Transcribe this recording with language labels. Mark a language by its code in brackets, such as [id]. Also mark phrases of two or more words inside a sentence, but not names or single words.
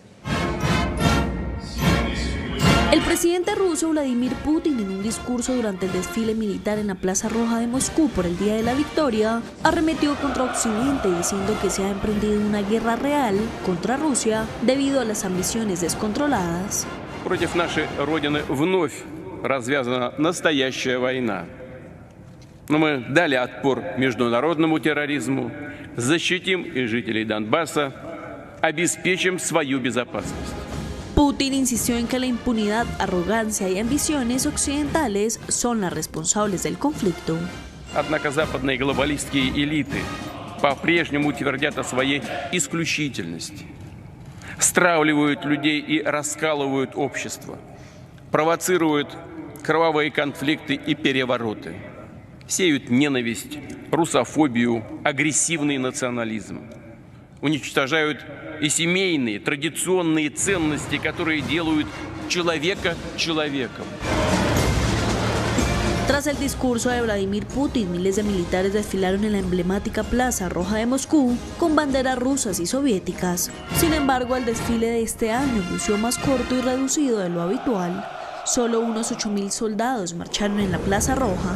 [es] El presidente ruso Vladimir Putin, en un discurso durante el desfile militar en la Plaza Roja de Moscú por el Día de la Victoria, arremetió contra Occidente diciendo que se ha emprendido una guerra real contra Rusia debido a las ambiciones descontroladas. [ru] Против нашей Родины вновь развязана настоящая война. Но мы дали отпор международному терроризму, защитим и жителей Донбасса, обеспечим свою безопасность. [es] Putin insistió en que la impunidad, arrogancia y ambiciones occidentales son las responsables del conflicto. [ru] Однако западные глобалистские элиты по-прежнему твердят о своей исключительности, стравливают людей и раскалывают общество, провоцируют кровавые конфликты и перевороты, сеют ненависть, русофобию, агрессивный национализм, уничтожают и семейные, традиционные ценности, которые делают человека человеком. [es] Tras el discurso de Vladimir Putin, miles de militares desfilaron en la emblemática Plaza Roja de Moscú con banderas rusas y soviéticas. Sin embargo, el desfile de este año lució más corto y reducido de lo habitual. Solo unos 8.000 soldados marcharon en la Plaza Roja.